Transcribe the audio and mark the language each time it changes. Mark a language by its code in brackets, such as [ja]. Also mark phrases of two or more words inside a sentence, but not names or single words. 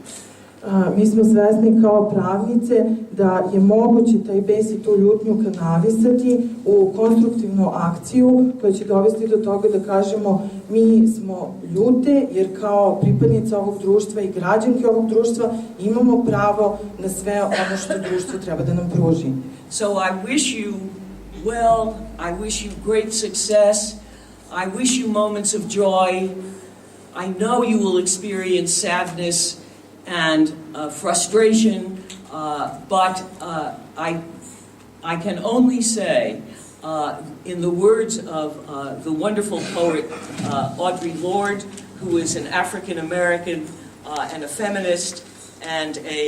[sr] Mi smo svesni kao pravnice da je moguće taj bes i tu ljutnju kanalisati u konstruktivnu akciju koja će dovesti do toga da kažemo mi smo ljute jer kao pripadnice ovog društva i građanke ovog društva imamo pravo na sve ono što društvo treba da nam pruži. [en] So I wish you well, I wish you great success, I wish you moments of joy. I know you will experience sadness and frustration, but I can only say, in the words of the wonderful poet Audre Lorde, who is an African American and a feminist and